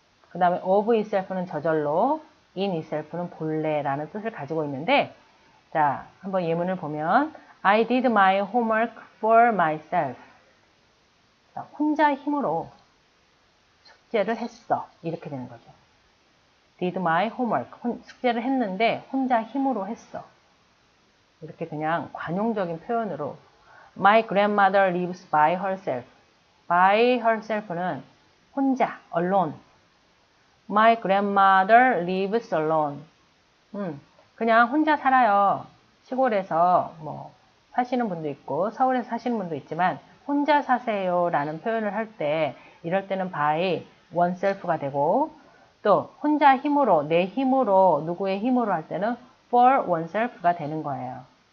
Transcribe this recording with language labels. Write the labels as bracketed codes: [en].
[ko] 그 다음에 of itself는 저절로, in itself는 본래 라는 뜻을 가지고 있는데 자, 한번 예문을 보면 [en] I did my homework for myself. [ko] 자, 혼자 힘으로 숙제를 했어. 이렇게 되는 거죠. [en] did my homework. [ko] 숙제를 했는데 혼자 힘으로 했어. 이렇게 그냥 관용적인 표현으로 [en] My grandmother lives by herself. by herself는 혼자, alone. My grandmother lives alone. [ko] 그냥 혼자 살아요. 시골에서 뭐 사시는 분도 있고 서울에서 사시는 분도 있지만 혼자 사세요 라는 표현을 할 때 이럴 때는 by oneself가 되고 또 혼자 힘으로 내 힘으로 누구의 힘으로 할 때는 for oneself가 되는 거예요.